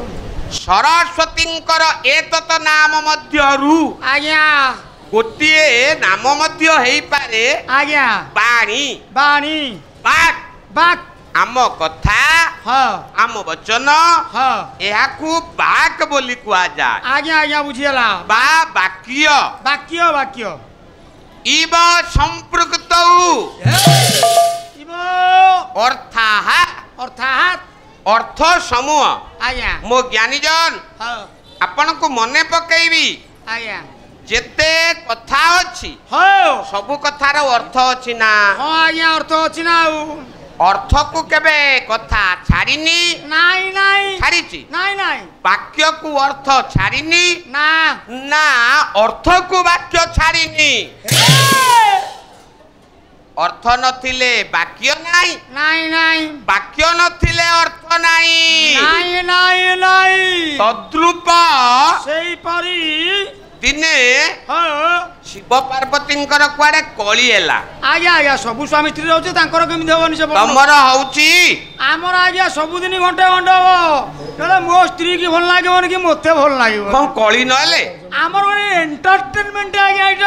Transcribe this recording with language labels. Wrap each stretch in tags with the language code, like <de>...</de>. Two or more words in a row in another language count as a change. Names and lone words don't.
<or>ସରସ୍ୱତୀଙ୍କର ଏତତ ନାମ ମଧ୍ୟରୁ ଆଜ୍ଞା ଗୋଟିଏ ନାମ ମଧ୍ୟ ହୋଇ ପାରେ ଆଜ୍ଞା ବାଣୀ ବାଣୀ ବାକ ବାକ ଆମ କଥା ଆମ ବଚନ ଏହାକୁ ବାକ ବୋଲି କୁହା ଯାଏ ଆଜ୍ଞା ଆଜ୍ଞା ବୁଝିଗଲା ବା ବାକ୍ୟ ବାକ୍ୟ ବାକ୍ୟ</or> <sa>इव संपृक्तौ</sa> <or>ଇବ ଅର୍ଥାତ ଅର୍ଥ ସମୂହ ଆଜ୍ଞା ମୋ ଜ୍ଞାନୀ ଜନ ଆପଣଙ୍କୁ ମନେ ପକାଇବି ଆଜ୍ଞା ଯେତେ କଥା ଅଛି ସବୁ କଥାର ଅର୍ଥ ଅଛି ନା ଆଜ୍ଞା ଅର୍ଥ ଅଛି ନା ଅର୍ଥକୁ କେବେ କଥା ଛାଡ଼ିନି ନାହିଁ ନାହିଁ ଛାଡ଼ିଛି ନାହିଁ ନାହିଁ ବାକ୍ୟକୁ ଅର୍ଥ ଛାଡ଼ିନି ନା ନା ଅର୍ଥକୁ ବାକ୍ୟ ଛାଡ଼ିନି ଅର୍ଥ ନଥିଲେ ବାକ୍ୟ ନାହିଁ ନାହିଁ ନାହିଁ ବାକ୍ୟ ନଥିଲେ ଅର୍ଥ ନାହିଁ ନାହିଁ ନାହିଁ ନାହିଁ ତଦ୍ରୂପ ସେହି ପରି ଦିନେ ଶିବ ପାର୍ବତୀଙ୍କର କୁଆଡ଼େ କଳି ହେଲା ଆଜ୍ଞା ଆଜ୍ଞା ସବୁ ସ୍ୱାମୀ ସ୍ତ୍ରୀ ରହୁଛ ତାଙ୍କର କେମିତି ହେବନି ସେ ତମର ହେଉଛି ହମର ଆଜ୍ଞା ସବୁ ଦିନ ଘଣ୍ଟେ ଘଣ୍ଟେ ହୁଏ ତ ଲେ ମୋ ସ୍ତ୍ରୀକି ଭଲ ଲାଗିବନି କି ମତେ ଭଲ ଲାଗିବ କଣ କଳି ନଲେ ହମର ଏଣ୍ଟରଟେନମେଣ୍ଟ ଆଜ୍ଞା ଇଟା</or>